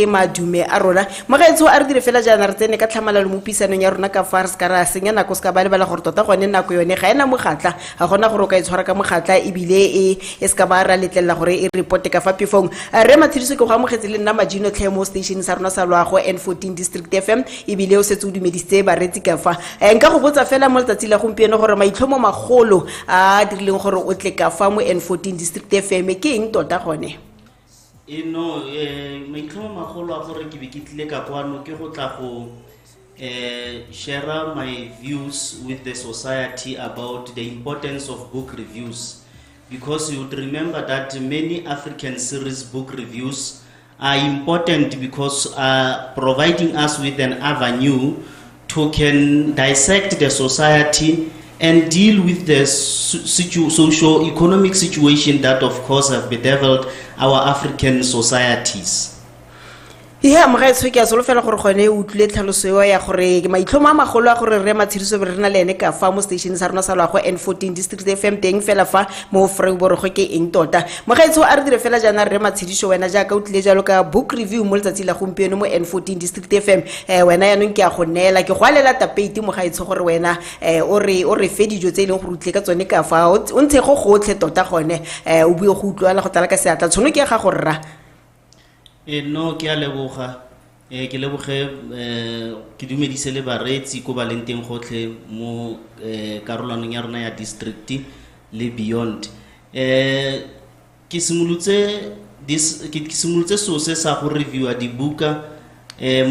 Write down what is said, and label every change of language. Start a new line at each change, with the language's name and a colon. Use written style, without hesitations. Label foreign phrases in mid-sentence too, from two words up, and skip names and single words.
Tswana: madume a rona mo gaetse a re dire fela jana re tsene ka tlhamalalo mo pisanong ya rona ka fa re se ka ra senya nako se ka ba le bala gore tota gone nako yone ga ena mogatla ga gona gore o ka itshwara ka mogatla ebile e se ka ba ra letlela gore e reporte ka fa pefong re Matshediso ke go amogetse le nna majino tlhe mo station sa rona sa loago N14 district FM ebile o setse o dumedise baretsi ka fa nka go botsa fela mo letsatsi la gompieno gore maitlhomo magolo a dirileng gore o tle ka fa mo N14 district FM ke eng tota gone no maitlhomo magolo a gore ke be ke tlile ka kwano ke go tla go share
English: my views with the society about the importance of book reviews because you would remember that many African series book reviews are important because providing us with an avenue to can dissect the society and deal with the socio-economic situation that of course have bedeviled our African societies.
Tswana: mo gaetse ke a solo fela gore gone o tlile tlhaloso ya gore ke maitlhomo a magolo a gore re Matshediso be re na le ene ka fa mo station sa rona sa loago N14 district FM teng fela fa mo Vryburg ke eng tota mo gaetse a re dire fela jana re Matshediso wena jaaka o tlile jalo ka
English: book review
Tswana: mo letsatsi la gompieno mo N14 district FM wena ya nong ke a go neela ke go alela tapete mo gaetse gore wena o re fe dijo tse ileng go rutle ka tsone ka fa o ntshe go gotlhe tota gone o bue go utlwala go tala ka seatla tshono ke ga go rra no ke a leboga ke leboge ke dumedise le baretsi ko ba leng teng gotlhe mo karolanong ya rona ya district le beyond ke simolotse so se sa go reviewa dibuka mo